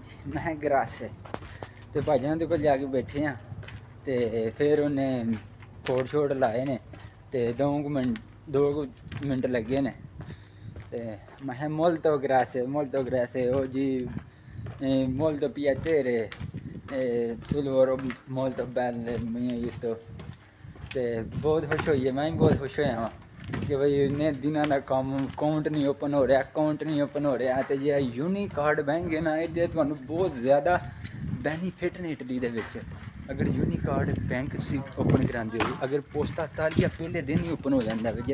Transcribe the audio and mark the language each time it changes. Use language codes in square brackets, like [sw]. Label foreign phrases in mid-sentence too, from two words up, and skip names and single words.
[pa] ਮੈਂ ਗਰਾਸੇ ਤੇ ਭਾਈ ਜਾਨ ਦੇ ਕੋਲ ਜਾ ਕੇ ਬੈਠੇ ਹਾਂ ਤੇ ਫਿਰ ਉਹਨੇ ਕੋਡ ਸ਼ੋਡ ਲਾਏ ਨੇ ਤੇ 2 ਮਿੰਟ ਲੱਗੇ ਨੇ। ਤੇ ਮੈਂ ਕਿਹਾ [it] molto grazie [pa] ਉਹ ਜੀ [it] molto piacere tu lavoro molto bene io। [pa] ਤੇ ਬਹੁਤ ਖੁਸ਼ ਹੋਈ ਹੈ, ਮੈਂ ਵੀ ਬਹੁਤ ਖੁਸ਼ ਹੋਇਆ ਵਾਂ ਕਿ ਬਈ ਇੰਨੇ ਦਿਨਾਂ ਦਾ ਕੰਮ ਅਕਾਊਂਟ ਨਹੀਂ ਓਪਨ ਹੋ ਰਿਹਾ, ਅਕਾਊਂਟ ਨਹੀਂ ਓਪਨ ਹੋ ਰਿਹਾ। ਤੇ ਜਿਹੜਾ ਯੂਨੀਕਾਰਡ ਬੈਂਕ ਹੈ ਨਾ, ਇਹਦੇ ਤੁਹਾਨੂੰ ਬਹੁਤ ਜ਼ਿਆਦਾ ਬੈਨੀਫਿਟ ਨੇ ਇਟਲੀ ਦੇ ਵਿੱਚ। ਅਗਰ ਯੂਨੀਕਾਰਡ ਬੈਂਕ ਤੁਸੀਂ ਓਪਨ ਕਰਾਉਂਦੇ ਹੋ, ਅਗਰ ਪੋਸਟਾ ਇਤਾਲੀਆ ਪਹਿਲੇ ਦਿਨ ਹੀ ਓਪਨ ਹੋ ਜਾਂਦਾ ਵੇ।